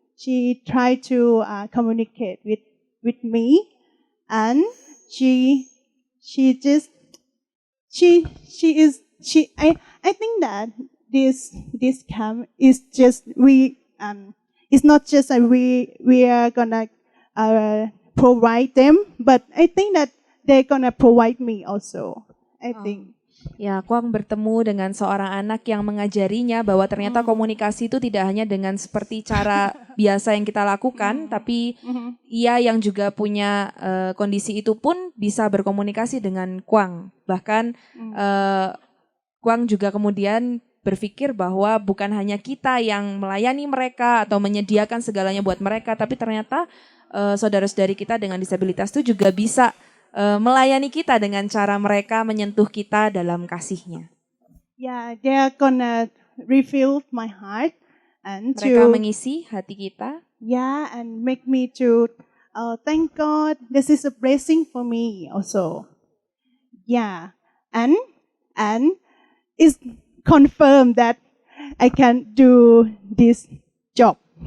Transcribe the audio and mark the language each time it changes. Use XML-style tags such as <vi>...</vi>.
<en>She tried to communicate with me, and she just she is she I think that this camp is just it's not just that we are gonna provide them, but I think that they're gonna provide me also. I think.</en> <id>Ya, Kwang bertemu dengan seorang anak yang mengajarinya bahwa ternyata komunikasi itu tidak hanya dengan seperti cara biasa yang kita lakukan, tapi ia yang juga punya kondisi itu pun bisa berkomunikasi dengan Kwang. Bahkan Kwang juga kemudian berpikir bahwa bukan hanya kita yang melayani mereka atau menyediakan segalanya buat mereka, tapi ternyata saudara-saudari kita dengan disabilitas itu juga bisa melayani kita dengan cara mereka menyentuh kita dalam kasihnya.</id> <en>Yeah, they are gonna refill my heart and</en> <id>Mereka mengisi hati kita.</id> <en>yeah, and make me to thank God. This is a blessing for me also. Yeah, and it's confirmed that I can do this job.</en>